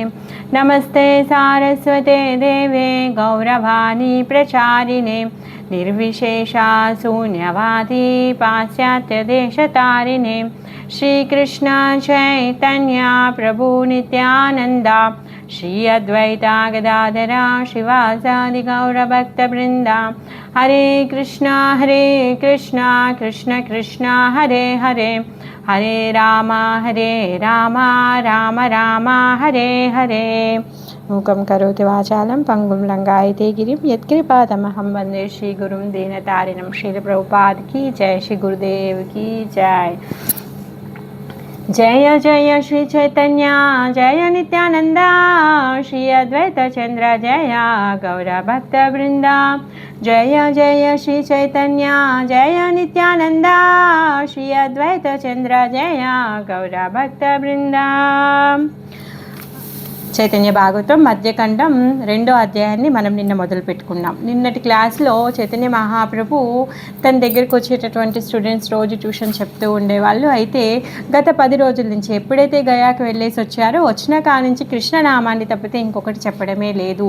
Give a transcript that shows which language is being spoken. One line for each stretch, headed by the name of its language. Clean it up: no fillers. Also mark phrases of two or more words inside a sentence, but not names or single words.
Sanskrit: नमस्ते सारस्वते देवे गौरवाणी प्रचारिणे निर्विशेषा शून्यवादी पाश्चात्यदेशतारिणे। श्रीकृष्ण चैतन्य प्रभु नित्यानन्दा श्री अद्वैता गदाधरा शिवासादि गौरभक्तवृंदा। हरे कृष्णा कृष्ण कृष्णा हरे हरे, हरे राम राम राम हरे हरे। मूकं करोति वाचालं पंगुं लंघयते गिरिं यत्कृपातमहं वन्दे श्रीगुरुं दीनतारिणं।
Hindi: श्रील प्रभुपाद की जय, श्री गुरुदेव की जय। जय जय श्री चैतन्य जय नित्यानंदा, श्री अद्वैत चंद्र जय गौर भक्त वृंदा। जय जय श्री चैतन्य जय नित्यानंदा, श्री अद्वैत चंद्र जय गौर भक्त वृंदा।
Telugu: చైతన్య భాగవతం మధ్యఖండం 2వ అధ్యాయాన్ని మనం నిన్న మొదలు పెట్టుకున్నాం. నిన్నటి క్లాస్లో చైతన్య మహాప్రభు తన దగ్గరికి వచ్చేటటువంటి స్టూడెంట్స్ రోజు ట్యూషన్ చెప్తూ ఉండేవాళ్ళు. అయితే గత 10 రోజుల నుంచి ఎప్పుడైతే గయాకు వెళ్ళేసి వచ్చారో వచ్చిన కానించి కృష్ణనామాన్ని తప్పితే ఇంకొకటి చెప్పడమే లేదు.